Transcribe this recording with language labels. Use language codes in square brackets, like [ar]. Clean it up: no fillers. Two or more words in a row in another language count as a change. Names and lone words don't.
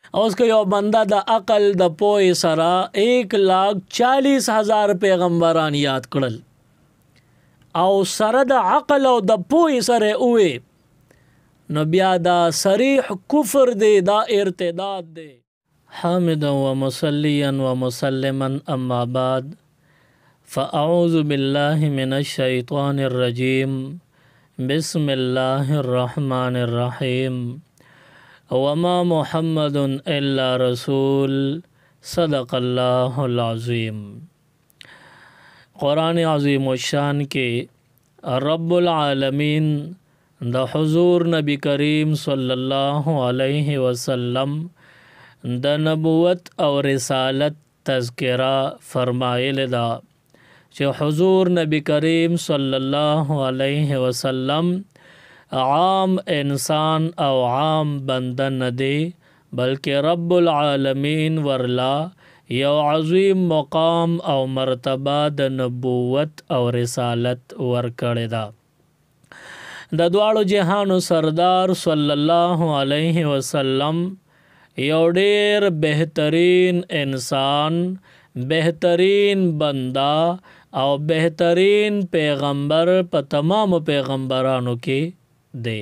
[ps] اوس که یو بنده د عقل د پوهې سره 1,40,000 پیغمبران یاد کړل او سره د عقل او د پوهې سره اوې نو بیا دا صریح کفر دی، دا ارتداد دی. [ar] حامدا و مصلیا و مسلما اما بعد فاعوذ بالله من الشیطان الرجیم بسم الله الرحمن الرحیم وما محمد الا رسول صدق الله العظیم. [ps] قرآن عظیم الشان کے رب العالمین د حضور نبی کریم صلی اللہ علیہ وسلم د نبوت او رسالت تذکرہ فرمائل دا چې حضور نبی کریم صلی اللہ علیہ وسلم عام انسان او عام بندہ نه دی بلکہ رب العالمین ورلا یو عظیم مقام او مرتبہ د نبوت او رسالت ورکړی دا. د دواړو جهانو سردار صلی الله علیه وسلم یو ډیر بهترین انسان، بهترین بندا او بهترین پیغمبر په تمام پیغمبرانو کې دی.